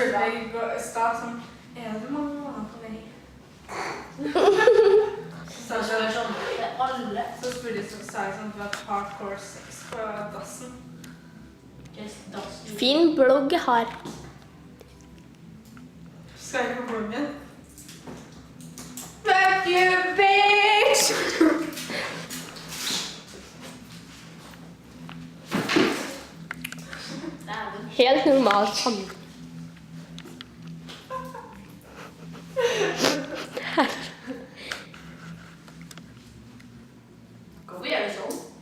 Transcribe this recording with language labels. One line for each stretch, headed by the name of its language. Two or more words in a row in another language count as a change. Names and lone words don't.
Norwegian: spurte deg i stad sånn, er det mange unger på vei? Så det er sånn, det er alle. Så spurte jeg sånn, sa jeg sånn, at vi har
English: hardcore sex
Norwegian: på dassen. Fin blogg jeg har. Skal jeg på bloggen?
English: Fuck you, bitch!
Norwegian: Helt normalt sammen. Hvorfor gjør du sånn?